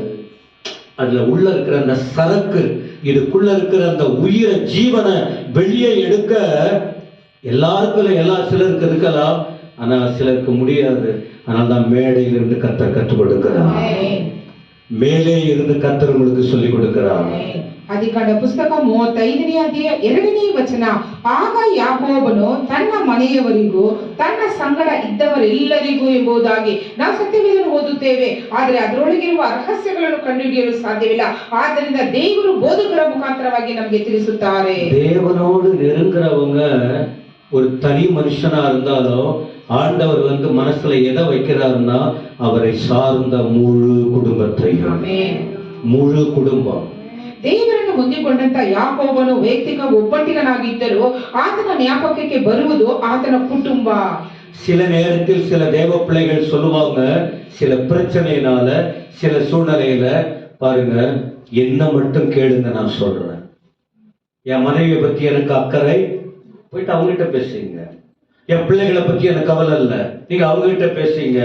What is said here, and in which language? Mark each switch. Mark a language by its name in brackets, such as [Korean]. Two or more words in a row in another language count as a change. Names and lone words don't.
[Tamil] அதுல உள்ள இருக்கிற அந்த சரக்கு, இதுக்குள்ள இருக்கிற அந்த உயிரை ஜீவனை வெளியே எடுக்க எல்லாருக்கும் சிலருக்கு இருக்கலாம், ஆனா சிலருக்கு முடியாது. அதனால்தான் மேடையில் இருந்து கர்த்தர் கற்றுக் கொடுக்கிறார், மேலே இருந்து கர்த்தர் உங்களுக்கு சொல்லிக் கொடுக்கிறார். [Kannada] ಆದಿಕಾಂಡ ಪುಸ್ತಕ 35ನೇ ಅಧ್ಯಾಯ 2ನೇ ವಚನ. ಆಗ ಯಾಕೋಬನು ತನ್ನ ಮನೆಯವರಿಗೂ ತನ್ನ ಸಂಗಡ ಇದ್ದವರೆಲ್ಲರಿಗೂ ಎಂಬುದಾಗಿ ನಾವು ಸತ್ಯವೇದವನ್ನು ಓದುತ್ತೇವೆ, ಆದರೆ ಅದರೊಳಗಿರುವ ರಹಸ್ಯಗಳನ್ನು ಕಂಡುಹಿಡಿಯಲು ಸಾಧ್ಯವಿಲ್ಲ. ಆದ್ದರಿಂದ ದೇವರು ಬೋಧಕರ ಮುಖಾಂತರವಾಗಿ ನಮಗೆ ತಿಳಿಸುತ್ತಾರೆ. [Tamil] தேவனோடு நெருங்குறவங்க ஒரு தனி மனுஷனா இருந்தாலும் ஆண்டவர் மனசுல எதை வைக்கிறாருன்னா அவரை சார்ந்த முழு குடும்பத்தையும், முழு குடும்பம். [Kannada] ದೇವರನ್ನು ಹೊಂದಿಕೊಂಡಂತ ಯಾಕೋಬನು ವೈಯಕ್ತಿಕ ಒಬ್ಬಂಟಿಗನಾಗಿದ್ದರೂ ಆತನ ಜ್ಞಾಪಕಕ್ಕೆ ಬರುವುದು ಆತನ ಕುಟುಂಬ. [Tamil] சில நேரத்தில் சில தேவ பிள்ளைகள் சொல்லுவாங்க, சில பிரச்சனையினால சில சூழ்நிலையில பாருங்க, என்ன மட்டும் கேளுங்க நான் சொல்றேன். என் மனைவியை பத்தி எனக்கு அக்கறை, போயிட்டு அவங்ககிட்ட பேசுங்க. என் பிள்ளைகளை பத்தி எனக்கு கவலை இல்லை, நீங்க அவங்ககிட்ட பேசுங்க.